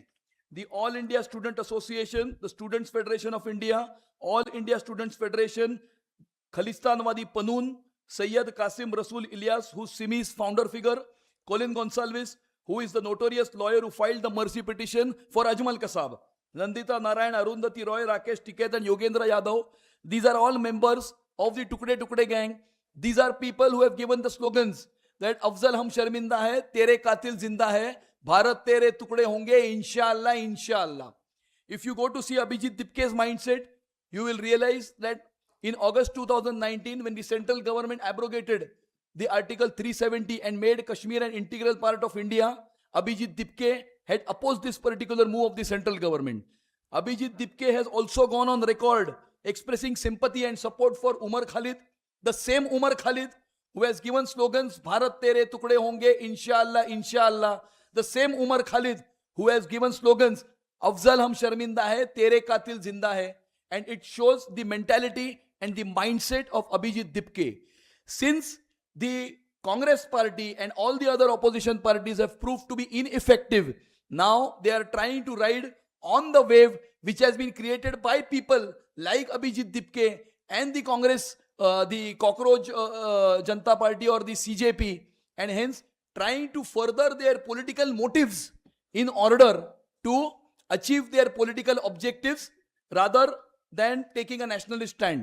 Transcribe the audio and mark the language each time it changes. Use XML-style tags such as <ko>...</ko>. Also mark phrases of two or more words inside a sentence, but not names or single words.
<en>The All India Student Association, the Students Federation of India, All India Students Federation, Khalistanwadi Panun, Sayyid Qasim Rasul Ilyas, who's Simi's founder figure, Colin Gonsalves, who is the notorious lawyer who filed the mercy petition for Ajmal Kasab, Nandita Narayan, Arundhati Roy, Rakesh Tiket, and Yogendra Yadav. These are all members of the Tukde Tukde gang. These are people who have given the slogans that</en> <hi>अफ़ज़ल हम शर्मिंदा है, तेरे कातिल ज़िंदा है, भारत तेरे टुकड़े होंगे,</hi> <ar>إن شاء الله، إن شاء الله.</ar> <en>If you go to see Abhijit Dipke's mindset, you will realize that in August 2019, when the central government abrogated the Article 370 and made Kashmir an integral part of India, Abhijit Dipke had opposed this particular move of the central government. Abhijit Dipke has also gone on record expressing sympathy and support for Umar Khalid, the same Umar Khalid who has given slogans,</en> <hi>भारत तेरे टुकड़े होंगे,</hi> <ar>إن شاء الله، إن شاء الله.</ar> <en>The same Umar Khalid who has given slogans,</en> <hi>अफजल हम शर्मिंदा है, तेरे कातिल जिंदा है.</hi> <en>And it shows the mentality and the mindset of Abhijit Dipke. Since the Congress party and all the other opposition parties have proved to be ineffective, now they are trying to ride on the wave which has been created by people like Abhijit Dipke and the Congress, the Cockroach Janata Party or the CJP, and hence trying to further their political motives in order to achieve their political objectives rather than taking a nationalist stand.</en>